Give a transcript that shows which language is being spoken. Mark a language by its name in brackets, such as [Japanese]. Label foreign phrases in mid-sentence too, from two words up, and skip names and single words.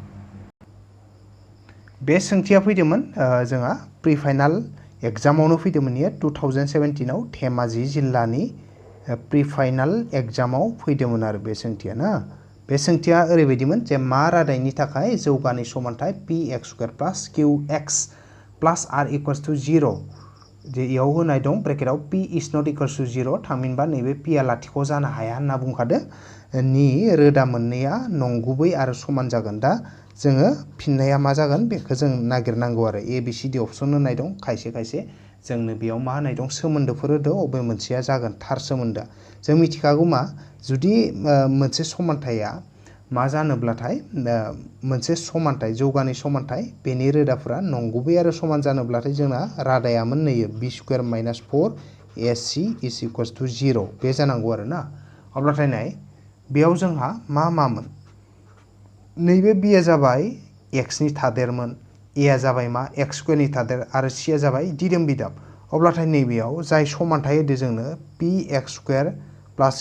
[Bodo] बे सोंथिया फैदोंमोन जोंहा प्रि फाइनाल एग्जामावनो फैदोंमोन, इयो 2017 आव धेमाजि जिल्लानि प्रि फाइनाल एग्जामाव फैदोंमोन आरो बे सोंथिया ना। बे सोंथिया ओरैबायदिमोन जे मा रादायनि थाखाय जौगानाय समानथाय px² + qx + r = 0 जे इयाव होनाय दं ब्रेकेटाव [English] p is not equals to 0 [Bodo] थामहिनबा नैबे p आ लाथिख' जानो हाया होनना बुंखादो नि रोदा मोननैया नंगुबै आरो समान जागोन। दा जोङो फिननाया मा जागोन बेखौ जों नागिरनांगौ आरो ए बि सि डि अपसन होनाय दं खायसे खायसे जोंनो बेयाव मा होनाय दं सोमोन्दोफोर होदो अबे मोनसेया जागोन थार सोमोन्दोआ जों मिथिखागौ मा जुदि मोनसे समानथाया मा जानोब्लाथाय मोनसे समानथाय जौगानाय समानथाय बेनि रोदाफोरा नंगुबै आरो समान जानोब्लाथाय जोंना रादाया मोननैयो [English] b square minus 4 ac is equals to 0 [Bodo] बे जानांगौ आरो ना अब्लाथाय नाय बेयाव जोंहा मा मामोन नैबे बिया जाबाय एक्सनि थादेरमोन एया जाबाय मा एक्स स्क्वायरनि थादेर आरो सिया जाबाय दिदोम बिदाब अब्लाथाय नैबेयाव जाय समानथाय होदो जोंनो [English] p x square plus